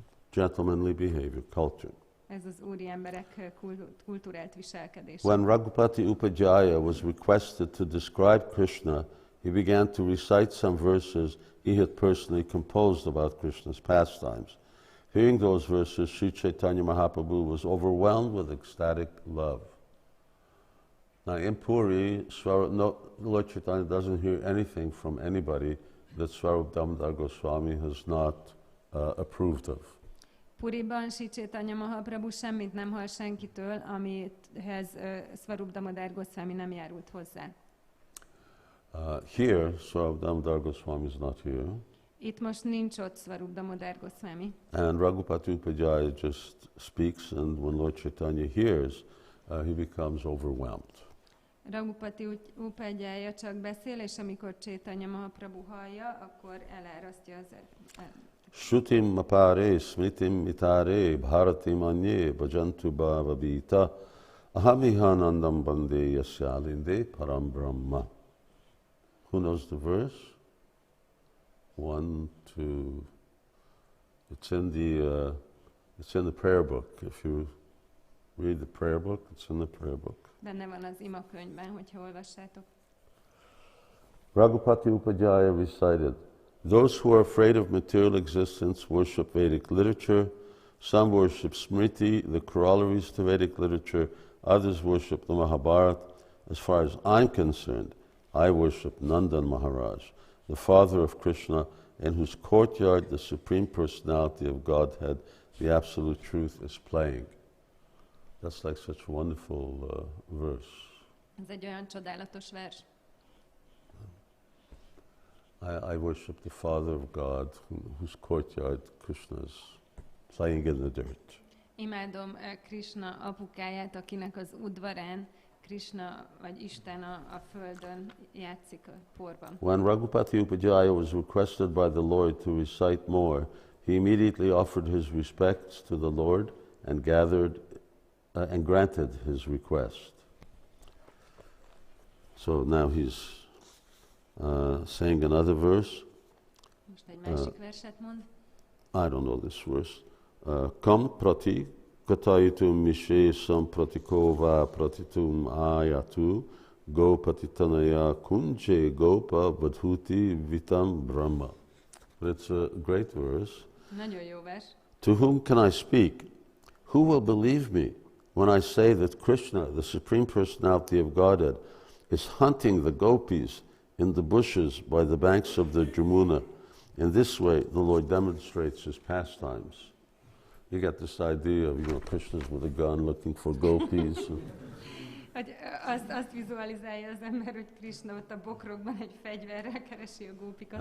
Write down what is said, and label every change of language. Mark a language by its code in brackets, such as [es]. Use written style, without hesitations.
[en] Gentlemanly behavior, culture. [hu] Ez az úri emberek kulturált viselkedése. [en] When Raghupati Upadhyaya was requested to describe Krishna, he began to recite some verses he had personally composed about Krishna's pastimes. Hearing those verses, Sri Caitanya Mahaprabhu was overwhelmed with ecstatic love. Now in Puri, Lord Chaitanya doesn't hear anything from anybody that Swarup Damodar Gosvāmī has not approved of. [hu] Puriban Sri Caitanya Mahaprabhu semmit nem hall senkitől, amihez Swarup Damodar Gosvāmī nem járult hozzá. [en] Here, Swarup Damodar Gosvāmī is not here. [hu] Itt most nincs ott Swarup Damodar Gosvāmī. [en] And Raghupati Upadhyaya just speaks, and when Lord Chaitanya hears, he becomes overwhelmed. [hu] Raghupati Upadhyaya csak beszél, és amikor Caitanya Mahaprabhu hallja, akkor elárasztja az [sa] Shrutim mapare smritim mitare bharatim anye bhajantu bhavabhita ahamihanandam bande yasyalinde param brahma. [en] Who knows the verse? 1, 2. It's in the prayer book. If you read the prayer book, it's in the prayer book. [hu] Benne van az ima könyvben, hogyha olvassátok. [en] Raghupati Upadhyaya recited, "Those who are afraid of material existence worship Vedic literature. Some worship Smriti, the corollaries to Vedic literature. Others worship the Mahabharata. As far as I'm concerned, I worship Nandan Maharaj, the father of Krishna, in whose courtyard the Supreme Personality of Godhead, the Absolute Truth, is playing." That's like such a wonderful verse. [hu] Ez egy olyan csodálatos vers. [en] I worship the Father of God, whose courtyard Krishna is playing in the dirt. [hu] Imádom Krishna apukáját, akinek az udvarán Krishna vagy Isten a földön játszik a porban. [en] When Raghupati Upadhyaya was requested by the Lord to recite more, he immediately offered his respects to the Lord and granted his request. So now he's saying another verse. [hu] Most egy másik verset mond. [en] I don't know this verse. [sa] Kam prati katayitum mishesam pratikova pratitum ayatu gopatitanaya kunje gopa vadhuti vitam brahma. [en] But it's a great verse. [hu] Nagyon jó vers. [en] To whom can I speak? Who will believe me when I say that Krishna, the Supreme Personality of Godhead, is hunting the gopis in the bushes by the banks of the Jamuna? In this way, the Lord demonstrates his pastimes. You get this idea of, Krishna's with a gun looking for gopis. [hu] Hogy azt vizualizálja az ember, hogy Krishna ott a bokrokban egy fegyverrel keresi a gópikat.